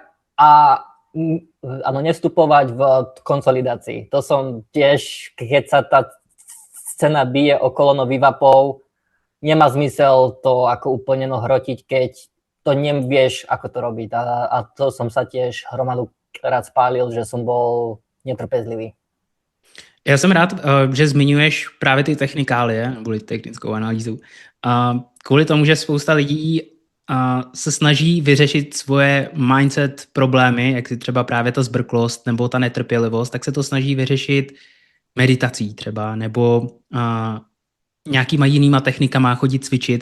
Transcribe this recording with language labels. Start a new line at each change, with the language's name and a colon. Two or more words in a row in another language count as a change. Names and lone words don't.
Slovak: A nestupovať v konsolidácii. To som tiež, keď sa tá scéna bije okolo novývapov, nemá zmysel to ako úplne hrotiť, keď to nevieš, ako to robiť. A to som sa tiež hromadu krát spálil, že som bol netrpezlivý.
Czech: Já jsem rád, že zmiňuješ právě ty technikálie, nebo technickou analýzu. Kvůli tomu, že spousta lidí se snaží vyřešit svoje mindset problémy, jak si třeba právě ta zbrklost nebo ta netrpělivost, tak se to snaží vyřešit meditací třeba, nebo nějakýma jinýma technikama chodit cvičit.